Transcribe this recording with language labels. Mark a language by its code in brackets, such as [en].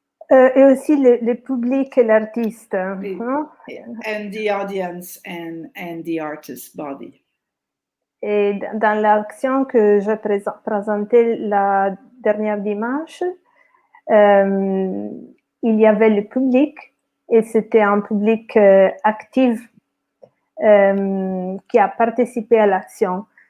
[fr] Et aussi le public et l'artiste. [en] And the audience and the artist's body. [fr] Et dans l'action que j'ai présentée la dernière dimanche, il y avait le public et c'était un public actif qui a participé à l'action.